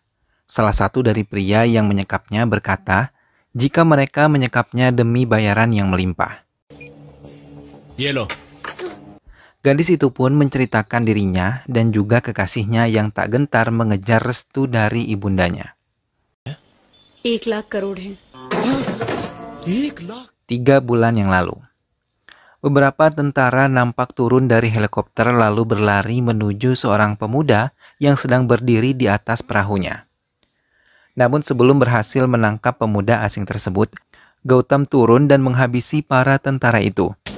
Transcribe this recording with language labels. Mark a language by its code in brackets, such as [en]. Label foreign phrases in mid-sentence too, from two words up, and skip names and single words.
[id] Salah satu dari pria yang menyekapnya berkata, jika mereka menyekapnya demi bayaran yang melimpah. Yellow. Gadis itu pun menceritakan dirinya dan juga kekasihnya yang tak gentar mengejar restu dari ibundanya. [hi] 1 लाख करोड़ है। [id] 3 bulan yang lalu. Beberapa tentara nampak turun dari helikopter lalu berlari menuju seorang pemuda yang sedang berdiri di atas perahunya. Namun sebelum berhasil menangkap pemuda asing tersebut, Gautam turun dan menghabisi para tentara itu.